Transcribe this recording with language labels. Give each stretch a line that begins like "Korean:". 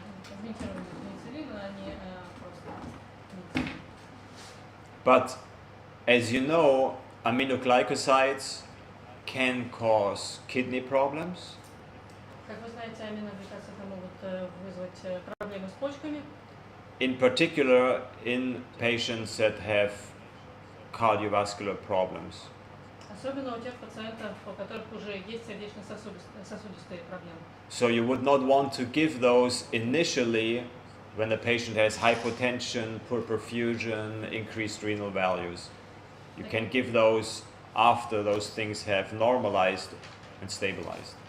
Russian: Агментированные пенициллины, а не просто пенициллин.
English: But as you know, aminoglycosides can cause kidney problems.
Russian: Как вы знаете, аминогликозиды могут вызвать проблемы с почками,
English: In particular, in patients that have cardiovascular problems.
Russian: особенно у тех пациентов, у которых уже есть сердечно-сосудистые проблемы.
English: So you would not want to give those initially when the patient has hypotension, poor perfusion, increased renal values. You can give those after those things have normalized and stabilized.